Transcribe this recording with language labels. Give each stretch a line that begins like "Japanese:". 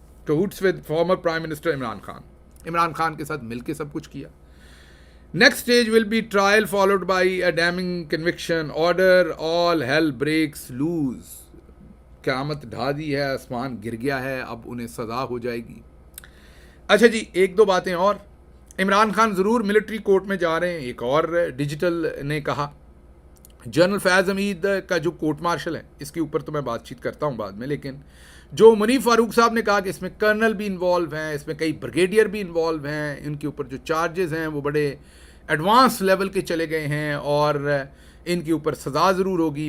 English: Cahoots with former Prime Minister Imran Khan.
Hindi: Imran Khan के साथ मिलके सब कुछ किया।
English: Next stage will be trial followed by a damning conviction order. All hell breaks loose.
Hindi: क़यामत ढा दी है, आसमान गिर गया है, अब उन्हें सज़ा हो जाएगी। अच्छा जी, 1-2 बातें और। इमरान खान ज़रूर मिलिट्री कोर्ट में जा रहे हैं। एक और डिजिटल ने कहा जनरल फैज़ हमीद का जो कोर्ट मार्शल है, इसके ऊपर तो मैं बातचीत करता हूँ बाद में, लेकिन जो मुनीफ फारूक साहब ने कहा कि इसमें कर्नल भी इन्वॉल्व हैं, इसमें कई ब्रिगेडियर भी इन्वॉल्व हैं, इनके ऊपर जो चार्जेस हैं वो बड़े एडवांस लेवल के चले गए हैं और इनके ऊपर सज़ा ज़रूर होगी।